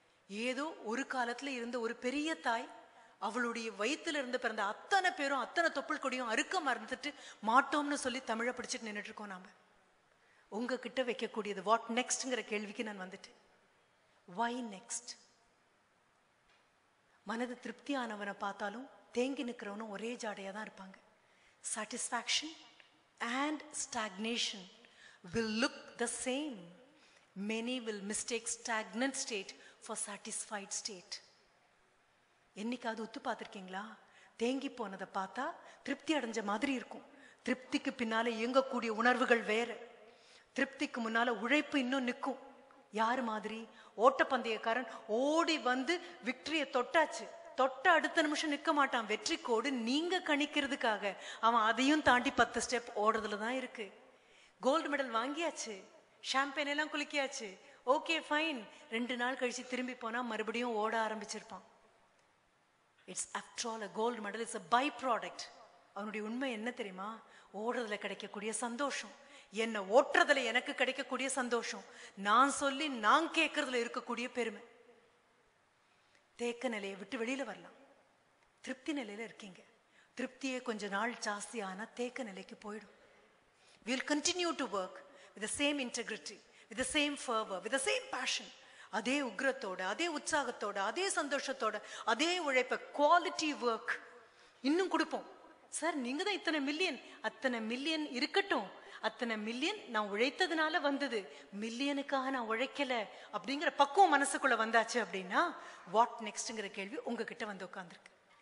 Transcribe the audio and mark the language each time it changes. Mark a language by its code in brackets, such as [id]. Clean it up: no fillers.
[ta] ஏதோ ஒரு காலத்துல இருந்த ஒரு பெரிய தாய் அவளுடைய வயிற்றுல இருந்து பிறந்த அத்தனை பேரும் அத்தனை தொப்புள் கொடியும் அறுக்க மறந்துட்டு மாட்டோம்னு சொல்லி தமிழை பிடிச்சிட்டு நின்றுட்டு இருக்கோம். நாம உங்ககிட்ட வைக்கக்கூடியது வாட் நெக்ஸ்ட்ங்கிற கேள்விக்கு நான் வந்துட்டேன். [en] Why next? [ta] மனது திருப்தியானவனை பார்த்தாலும் தேங்கி நிற்கிறவனும் ஒரே ஜாடையா தான் இருப்பாங்க. [en] Satisfaction and stagnation will look the same. Many will mistake stagnant state for satisfied state. [ta] என்னைக்காவது உத்து பார்த்திருக்கீங்களா? தேங்கி போனதை பார்த்தா திருப்தி அடைஞ்ச மாதிரி இருக்கும். திருப்திக்கு பின்னால இயங்கக்கூடிய உணர்வுகள் வேற. திருப்திக்கு முன்னால உழைப்பு இன்னும் நிற்கும். யாரு மாதிரி? ஓட்டப்பந்தயக்காரன் ஓடி வந்து விக்டரியை தொட்டாச்சு, தொட்ட அடுத்த நிமிஷம் நிற்க மாட்டான். வெற்றி கோடு நீங்க கணிக்கிறதுக்காக அவன் அதையும் தாண்டி 10 ஸ்டெப் ஓடுறதுல தான் இருக்கு. கோல்டு மெடல் வாங்கியாச்சு, ஷாம்பெயின் எல்லாம் குளிக்கியாச்சு, [en] Okay fine. [ta] 2 நாள் கழிச்சு திரும்பி போனா மறுபடியும் ஓட ஆரம்பிச்சிருப்பான். [en] It's after all a gold medal is a by product. [ta] அவனுடைய உண்மை என்ன தெரியுமா? ஓடுறதுல கிடைக்கக்கூடிய சந்தோஷம், என்ன ஓட்டுறதுல எனக்கு கிடைக்கக்கூடிய சந்தோஷம், நான் சொல்லி நான் கேட்கறதுல இருக்கக்கூடிய பெருமை. தேக்க நிலையை விட்டு வெளியில வரலாம். திருப்தி நிலையில இருக்கீங்க. திருப்தியே கொஞ்ச நாள் ஜாஸ்தி ஆனா தேக்க நிலைக்கு போயிடும். [en] We'll continue to work with the same integrity, with the same fervor, with the same passion. [ta] அதே உக்ரத்தோட, அதே உற்சாகத்தோட, அதே சந்தோஷத்தோட, அதே உழைப்ப, குவாலிட்டி ஒர்க் இன்னும் கொடுப்போம். சார் நீங்க தான் இத்தனை மில்லியன், அத்தனை மில்லியன் இருக்கட்டும், அத்தனை மில்லியன் நான் உழைத்ததுனால வந்தது, மில்லியனுக்காக நான் உழைக்கல அப்படிங்கிற பக்குவம் மனசுக்குள்ள வந்தாச்சு அப்படின்னா வாட் நெக்ஸ்ட்ங்கிற கேள்வி உங்ககிட்ட வந்து உட்கார்ந்துருக்கு.